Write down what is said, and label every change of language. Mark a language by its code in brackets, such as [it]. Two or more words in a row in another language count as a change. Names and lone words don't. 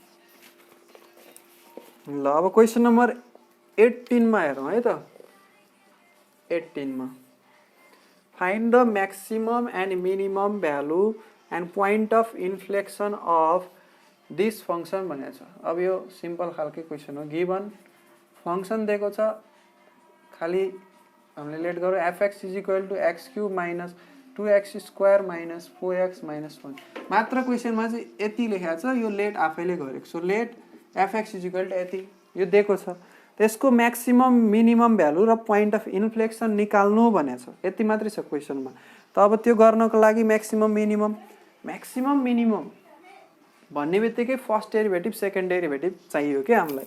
[ne] ल अब [en] question number 18 [ne] मा हेरौँ है त 18 मा [en] find the maximum and minimum value and point of inflexion of this function [ne] भनेको छ। अब यो सिम्पल खालको क्वेशन हो [en] given function [ne] दिएको छ खाली हामीले लेट गरौँ [en] fx is equal to x cube minus 2x square minus 4x minus 1 [ne] मात्र क्वेशनमा चाहिँ यति लेखेको छ यो लेट आफैले गरेको। [en] so let fx is equal to [ne] यति यो दिएको छ त्यसको [en] maximum minimum value [ne] र [en] point of inflexion [ne] निकाल्नु भनेको छ यति मात्रै छ क्वेशनमा। त अब त्यो गर्नको लागि [en] maximum minimum [ne] भन्ने बित्तिकै [en] first derivative second derivative [ne] चाहियो के हामीलाई।